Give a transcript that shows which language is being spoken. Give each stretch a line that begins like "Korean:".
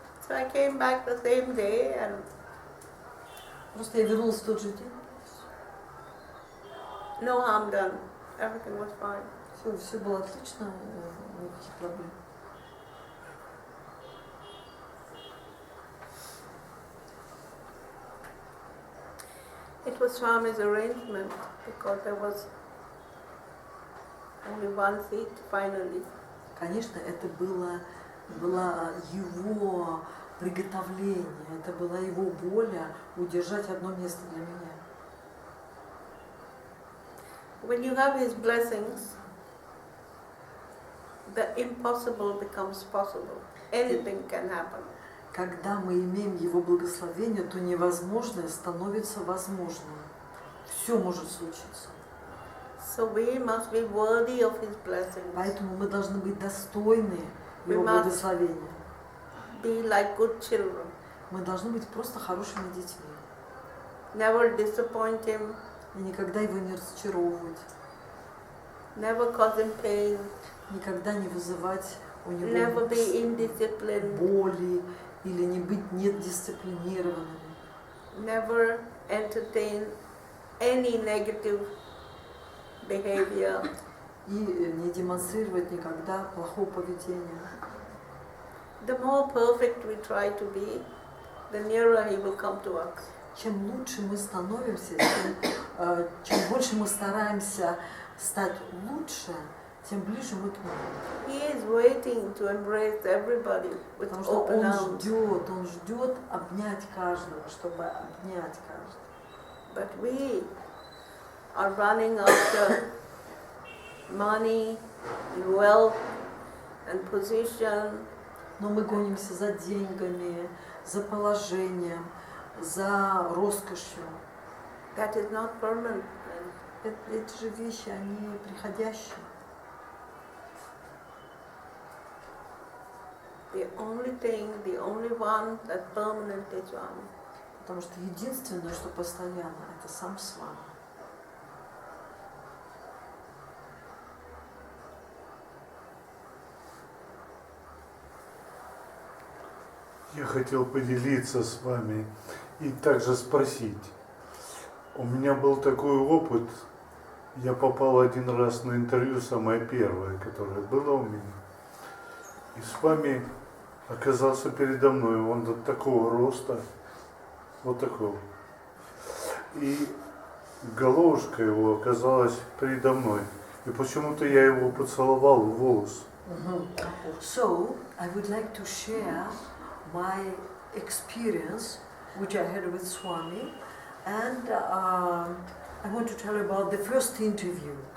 English: I came back the same day and
Russian: Просто я вернулась в тот же день.
English: no harm done. Everything was fine.
Russian: Все было отлично, никаких проблем.
English: It was Swami's arrangement because there was only one seat finally.
Russian: Конечно, это было его приготовление, это была его воля удержать одно место для меня.
English: When you have his blessings, the impossible becomes possible. Anything can happen.
Russian: Когда мы имеем его благословение, то невозможное становится возможным. Все может случиться.
English: So we must be worthy of his blessings.
Russian: Поэтому мы должны быть достойны его
English: We must
Russian: благословения.
English: be like good children.
Russian: Мы должны быть просто хорошими детьми.
English: Never disappoint him.
Russian: И никогда его не разочаровывать.
English: Never cause him pain.
Russian: Никогда не вызывать у него
English: Never be indisciplined.
Russian: боли или не быть недисциплинированными.
English: Never entertain any negative behavior.
Russian: И не демонстрировать никогда плохого поведения.
English: The more perfect we try to be, the nearer he will come to us.
Russian: Чем лучше мы становимся, чем больше мы стараемся стать лучше, тем ближе мы к нему.
English: He is waiting to embrace everybody with
Russian: Потому что
English: open
Russian: он
English: arms.
Russian: ждет обнять каждого, чтобы обнять каждого.
English: But we are running after money, and wealth, and position.
Russian: Но мы гонимся за деньгами, за положением, за роскошью.
English: That is not permanent.
Russian: Эти же вещи, они приходящие.
English: The only thing, the only one that's permanent is one.
Russian: Потому что единственное, что постоянно, это сам с вами. Я хотел поделиться с вами и также спросить. У меня был такой опыт, я попал один раз на интервью, самое первое, которое было у меня. И с вами оказался передо мной, он до такого роста, вот такого. И головушка его оказалась передо мной. И почему-то я его поцеловал в волос.
English: So, I would like to share my experience, which I had with Swami, and I want to tell you about the first interview.